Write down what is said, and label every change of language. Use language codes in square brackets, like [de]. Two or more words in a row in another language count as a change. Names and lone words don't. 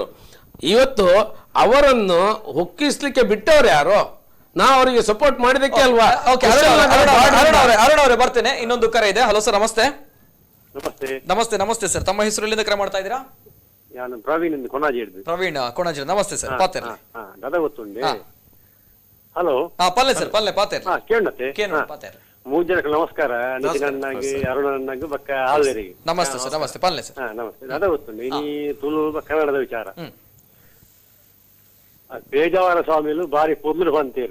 [kn] ಇವತ್ತು ಅವರನ್ನು ಹೊಕ್ಕಿಸ್ಲಿಕ್ಕೆ ಬಿಟ್ಟವ್ರು ಯಾರು? ನಾವು ಅವರಿಗೆ ಸಪೋರ್ಟ್ ಮಾಡಿದಕ್ಕೆ ಅಲ್ವಾ? ಅರುಣ್ ಅವರೇ ಬರ್ತೇನೆ. ಇನ್ನೊಂದು ಕರೆ ಇದೆ. ಹಲೋ ಸರ್, ನಮಸ್ತೆ. ನಮಸ್ತೆ ಸರ್, ತಮ್ಮ ಹೆಸರು ಎಲ್ಲಿಂದ ಕರೆ ಮಾಡ್ತಾ ಇದ್ದೀರಾ? ನಾನು ಪ್ರವೀಣ್ [tcy] ಪ್ರವೀಣ್ ಕೋಣಾಜಿ. ನಮಸ್ತೆ ಸರ್, ಪಾತೇರ್ಲಿ. ದಾದಾ ಗೊತ್ತುಂಡೆ. ಹಲೋ ಪಲ್ಲೆ ಸರ್, ಪಲ್ಲೆ ಪಾತೇರ್ಲಿ. [kn] ಕೇಳತ್ತೆ [tcy] ಪಾತೇರ್ಲಿ. [kn] 3 ಜನಕ್ಕೆ ನಮಸ್ಕಾರ. [tcy] ನಿತಿನ್ ಅಣ್ಣಗೆ, ಅರುಣ್ ಅಣ್ಣಗೆ, ಬಕ್ಕ ಆಲ್ವೇರಿಗೆ ನಮಸ್ತೆ ಸರ್. ನಮಸ್ತೆ ಪಲ್ಲೆ ಸರ್. ನಮಸ್ತೆ. ದಾದಾ ಗೊತ್ತುಂಡೆ ಇನಿ ತುಳು ಕನ್ನಡದ ವಿಚಾರ. ಬೇಜಾವರ ಸ್ವಾಮಿಲು ಬಾರಿ ಪೊರ್ಲು ಬಂತೇರು.